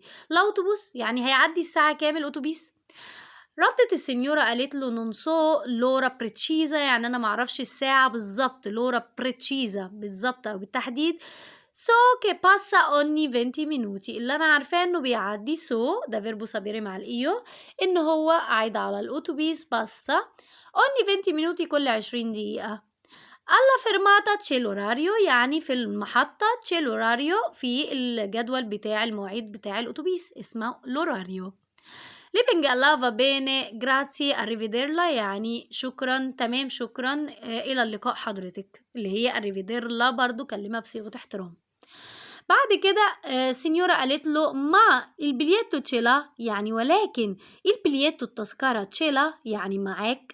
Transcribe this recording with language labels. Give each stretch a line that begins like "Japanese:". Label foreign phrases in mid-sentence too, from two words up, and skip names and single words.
Arabic: الاوتوبوس يعني هيعدي الساعة كام الاتوبيس. ردت السنيورة قالت له
Italian: non so l'ora precisa,
Arabic: يعني انا معرفش الساعة بالظبط.
Italian: l'ora precisa
Arabic: بالظبط او بالتحديد.
Italian: so che passa ogni 20 minuti,
Arabic: اللي انا عارفاه انه بيعدي. سو ده
Italian: verbo sapere
Arabic: مع الايو، ان هو عايد على الاتوبيس.
Italian: passa ogni 20 minuti
Arabic: كل 20 دقيقة.
Italian: alla fermata c'è l'orario،
Arabic: يعني في المحطة
Italian: c'è l'orario
Arabic: في الجدول بتاع المواعيد بتاع الاتوبيس اسمه l'orario. ليبينج قال لها
Italian: va bene grazie arrivederla,
Arabic: يعني شكرا تمام شكرا الى اللقاء حضرتك، اللي هي اريفيديرلا برضو كلمة بصيغة احترام. بعد كده سينيورا قالت له
Italian: ma il biglietto ce l'ha,
Arabic: يعني ولكن البليتو التذكرة تشيلا يعني معاك.